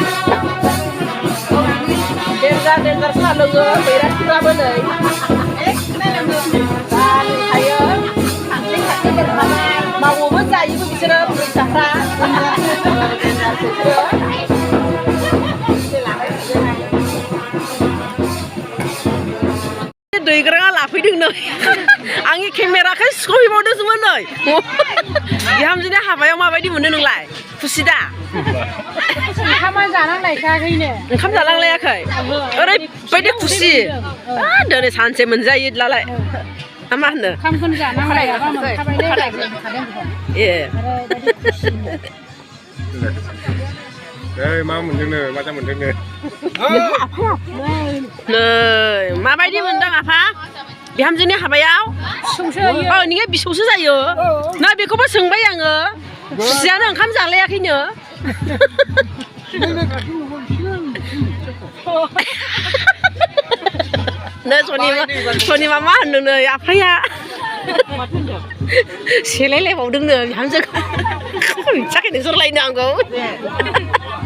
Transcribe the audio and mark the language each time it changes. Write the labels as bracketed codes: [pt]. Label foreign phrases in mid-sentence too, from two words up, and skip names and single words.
[brx] देन्जार साहा लोङो बैराथिफ्राबो नै साहा लोंखायो मावोबो जायोबो बिसोरो बुरैसाफ्रा दैग्राङा लाफैदों नै आंनि केमेराखौ सिख'हैबावदोंसोमोन नै बिहामजोनि हाबायाव माबायदि मोनो नोंलाय खुसि दा ओंखाम जानांलायखायाखैनो ओंखाम जालांलायाखै ओरैबायदि खुसि दिनै सानसे मोनजायो लालाय मा होनो ओंखामखौनो जानांलायाबा मोनखाबायलै ए [vi] Ê, má mình nè, má cho mình nè. [brx] नै माबायदि मोनदों आफा बिहामजोनि हाबायाव औ नोङो बिसौसो जायो ना बेखौबो सोंबाय आङो खुसियानो ओंखाम जालायाखैनो नै सनिमा मा होनदों नै आफाया सेलायलायबावदोंनो बिहामजोखौ मिथियाखै नोंसोरलायनो आंखौ